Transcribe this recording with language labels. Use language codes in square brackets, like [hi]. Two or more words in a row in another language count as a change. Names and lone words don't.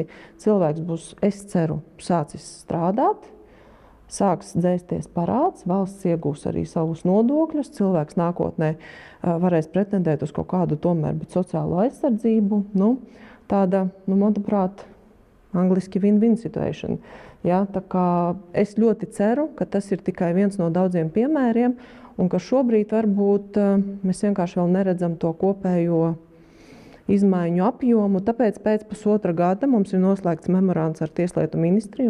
[lv] Cilvēks būs, es ceru, sācis strādāt, sāks dzēsties parāds, valsts iegūs arī savus nodokļus, cilvēks nākotnē varēs pretendēt uz kaut kādu tomēr, bet sociālo aizsardzību. Tāda, manuprāt, angliski [en] win-win situation. [lv] Ja, tā kā es ļoti ceru, ka tas ir tikai viens no daudziem piemēriem, un ka šobrīd varbūt mēs vienkārši vēl neredzam to kopējo izmaiņu apjomu. Tāpēc pēc pusotra gada mums ir noslēgts memorands ar Tieslietu ministriju.